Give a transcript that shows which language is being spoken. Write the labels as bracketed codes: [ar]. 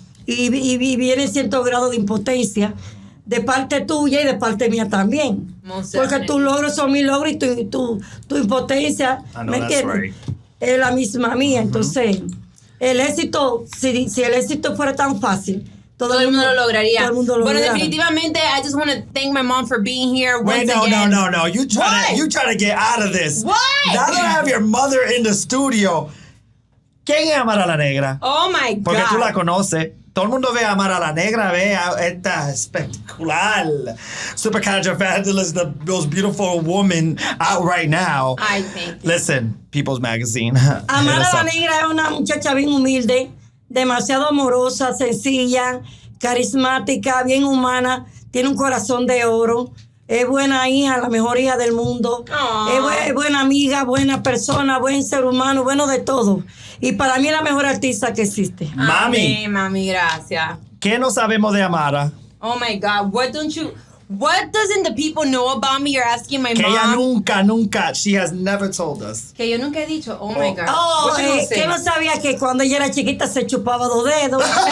[es] Y viene cierto grado de impotencia de parte tuya y de parte mía también. Porque tus logros son mis logros y tu impotencia, ¿me entiendes? Es la misma mía. Entonces, el éxito, si el éxito fuera tan fácil, todo el mundo lo lograría. Bueno, definitivamente, [en] I just want to thank my mom for being here once again. No. You trying to get out of this. What? Now that I have your mother in the studio. [es] ¿Quién es Amara La Negra? [en] Oh, my God. [es] Porque tú la conoces. Todo el mundo ve a Amara La Negra, ve a esta espectacular, supercalifragilistic, [en] the most beautiful woman out right now. I think. Listen, People's Magazine. [es] Amara La Negra es una muchacha bien humilde, demasiado amorosa, sencilla, carismática, bien humana, tiene un corazón de oro, Es buena hija, la mejor hija del mundo. Es buena amiga, buena persona, buen ser humano, bueno de todo. Y para mí es la mejor artista que existe. Mami. Mami, gracias. ¿Qué no sabemos de Amara? [en] Oh my God, what doesn't the people know about me? You're asking my [es] que [en] mom. [es] Ella nunca, [en] she has never told us. [es] Que yo nunca he dicho, [en] oh my God. [es] Que no sabía que cuando ella era chiquita se chupaba 2 dedos.